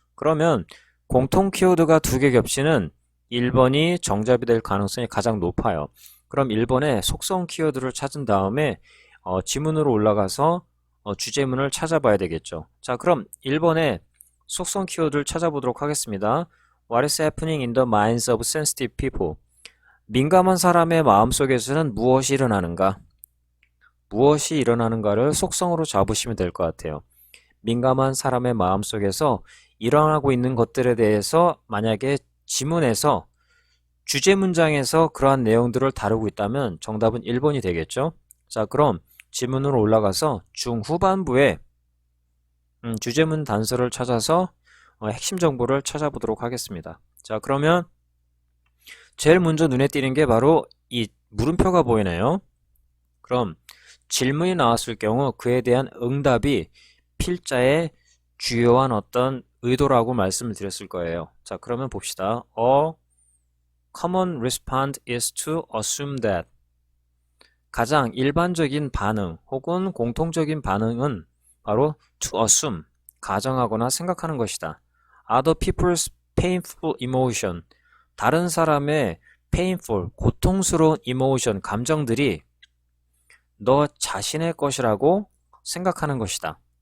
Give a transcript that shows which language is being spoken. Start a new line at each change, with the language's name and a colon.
Korean: 그러면 공통 키워드가 2개 겹치는 1번이 정답이 될 가능성이 가장 높아요. 그럼 1번에 속성 키워드를 찾은 다음에 지문으로 올라가서 주제문을 찾아봐야 되겠죠. 자, 그럼 1번에 속성 키워드를 찾아보도록 하겠습니다.
English: What is happening in the minds of sensitive people?
Korean: 민감한 사람의 마음속에서는 무엇이 일어나는가? 무엇이 일어나는가를 속성으로 잡으시면 될 것 같아요. 민감한 사람의 마음속에서 일어나고 있는 것들에 대해서 만약에 지문에서 주제 문장에서 그러한 내용들을 다루고 있다면 정답은 1번이 되겠죠. 자, 그럼 지문으로 올라가서 중후반부에 주제문 단서를 찾아서 핵심 정보를 찾아보도록 하겠습니다. 자, 그러면 제일 먼저 눈에 띄는 게 바로 이 물음표가 보이네요. 그럼 질문이 나왔을 경우 그에 대한 응답이 필자의 주요한 어떤 의도라고 말씀을 드렸을 거예요. 자, 그러면 봅시다.
English: A common response is to assume that.
Korean: 가장 일반적인 반응 혹은 공통적인 반응은 바로 to assume, 가정하거나 생각하는 것이다.
English: Other people's painful emotion,
Korean: 다른 사람의 painful, 고통스러운 emotion, 감정들이 너 자신의 것이라고 생각하는 것이다.